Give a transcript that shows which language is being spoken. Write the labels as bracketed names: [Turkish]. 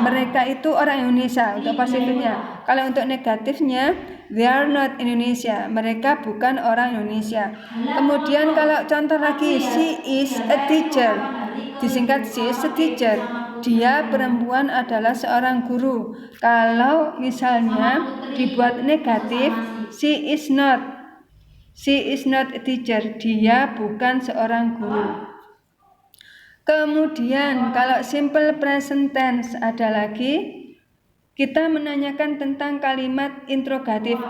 [Indonesian] Mereka itu orang Indonesia untuk positifnya. Kalau untuk negatifnya, [English] they are not Indonesia. [Indonesian] Mereka bukan orang Indonesia. Kemudian kalau contoh lagi, [English] she is a teacher. [Indonesian] Disingkat [English] she is a teacher. [Indonesian] Dia perempuan adalah seorang guru. Kalau misalnya dibuat negatif, [English] she is not a teacher. [Indonesian] Dia bukan seorang guru. Kemudian kalau simple present tense ada lagi, kita menanyakan tentang kalimat interrogatif.